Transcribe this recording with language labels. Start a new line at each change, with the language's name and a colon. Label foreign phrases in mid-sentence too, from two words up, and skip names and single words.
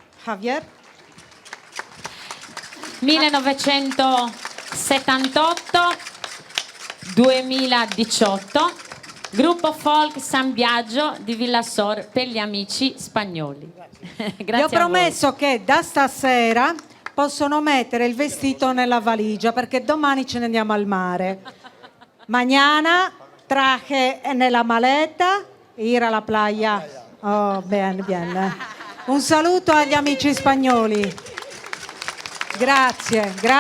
Italian: 1978-2018, gruppo folk San Biagio di Villa Sor per gli amici spagnoli. Grazie. Vi ho promesso che da stasera possono mettere il vestito nella valigia perché domani ce ne andiamo al mare.
Spanish: Mañana traje
Italian: nella maleta,
Spanish: ir a la playa.
Italian: Oh, bene. Un saluto agli amici spagnoli. Grazie.